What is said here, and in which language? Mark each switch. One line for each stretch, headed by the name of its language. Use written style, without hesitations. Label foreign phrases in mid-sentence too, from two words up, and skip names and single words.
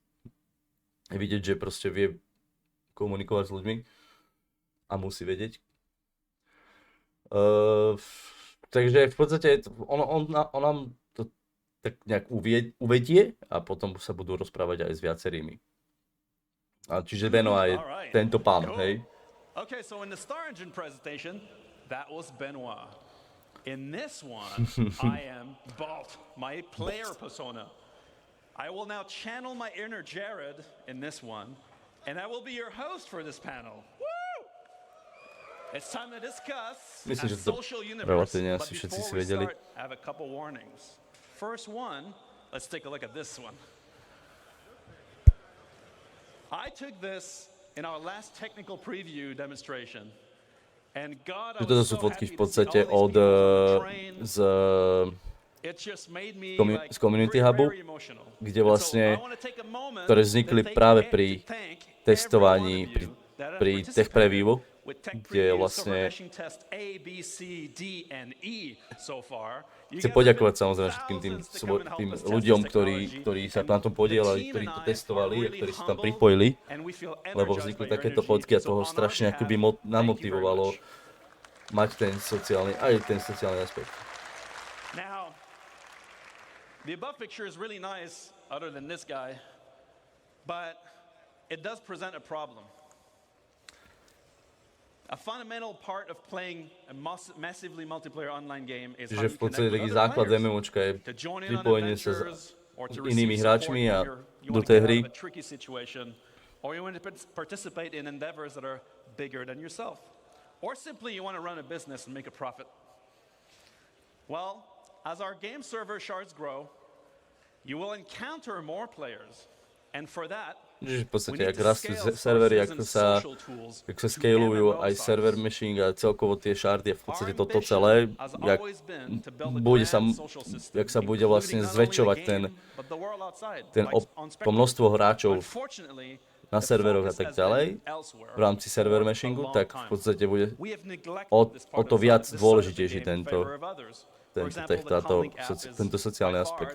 Slovak: Je vidieť, že proste vie komunikovať s ľuďmi a musí vedieť. Takže v podstate on nám to tak nejak uvedie a potom sa budú rozprávať aj s viacerými. A čiže Benoit je tento pán, hej?
English: Okay, so in the Star Engine presentation, that was Benoit. In this one, I am Bolt, my player persona. I will now channel my inner Jared in this one, and I will be your host for this panel. Woo! It's time to discuss a social universe. But before we start, I have a couple warnings. First one, let's take a look at this one. I took this in our last technical preview demonstration. And God, I
Slovak: Toto
English: was
Slovak: sú
English: so
Slovak: fotky
English: happy
Slovak: v
English: to see
Slovak: podstate
English: all these people on the train.
Slovak: z z Community Hubu, kde vlastne, ktoré vznikli práve pri testovaní, pri
English: tech previewu,
Slovak: kde vlastne chcem poďakovať samozrejme všetkým tým ľuďom, ktorí sa na tom podielali, ktorí to testovali a ktorí sa tam pripojili, lebo vznikli takéto fotky a toho strašne akoby namotivovalo mať ten sociálny aspekt.
English: Now, the above picture is really nice, other than this guy, but it does present a problem. A fundamental part of playing a massively multiplayer online game is how you connect with other
Slovak: základ
English: players.
Slovak: MMOčka je
English: To join in on
Slovak: pripojenie sa
English: adventures, or to
Slovak: inými
English: receive support
Slovak: hráčmi a
English: when you
Slovak: do
English: want to
Slovak: tej
English: get
Slovak: hry.
English: out of a tricky situation, or you want to participate in endeavors that are bigger than yourself, or simply you want to run a business and make a profit. Well, as our game server shards grow, you will encounter more players, and for that,
Slovak: Čiže v podstate, ak rastú servery, ako sa scalujú aj
English: server meshing
Slovak: a celkovo tie shardy, v podstate toto celé, jak sa bude vlastne zväčšovať to množstvo hráčov na serveroch a tak ďalej, v rámci
English: server meshingu,
Slovak: tak v podstate bude o to viac dôležitejší tento sociálny aspekt.